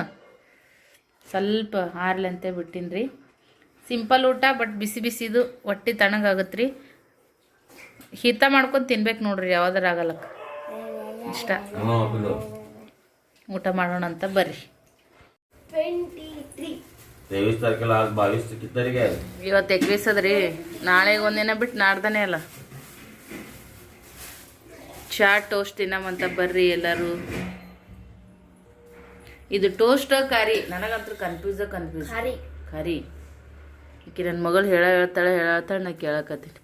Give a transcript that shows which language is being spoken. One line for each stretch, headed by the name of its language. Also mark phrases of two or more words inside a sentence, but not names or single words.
Kannada: ಸ್ವಲ್ಪ ಆರ್ಲಂತೆ ಬಿಟ್ಟಿನಿ ರೀ. ಸಿಂಪಲ್ ಊಟ ಬಟ್ ಬಿಸಿ ಬಿಸಿದು ಹೊಟ್ಟೆ ತಣ್ಣಗಾಗುತ್ತೆ ರೀ. ಹಿತ ಮಾಡ್ಕೊಂಡು ತಿನ್ಬೇಕು ನೋಡ್ರಿ, ಯಾವ್ದಾರ ಆಗಲ್ಲಕ್ಕ ಇಷ್ಟ. ಊಟ ಮಾಡೋಣ ಅಂತ ಬರ್ರಿ.
Marathi: 23 तारखेला आज 22 किती तारीख आहे?
Kannada: ಇವತ್ತು 21 ಅದ್ರಿ. ನಾಳೆಗೆ ಒಂದಿನ ಬಿಟ್ಟು ನಾಡ್ದಾನೆ ಅಲ್ಲ. ಚಾ ಟೋಸ್ಟ್ ತಿನ್ನಮಂತ ಬರ್ರಿ ಎಲ್ಲರೂ. ಇದು ಟೋಸ್ಟ್ ಕರಿ, ನನಗಂತೂ ಕನ್ಫ್ಯೂಸ್ ಕರಿ. ಈಕಿ ನನ್ನ ಮಗಳು ಹೇಳ್ತಾಳೆ ನಾ ಕೇಳಕತ್ತೀನಿ.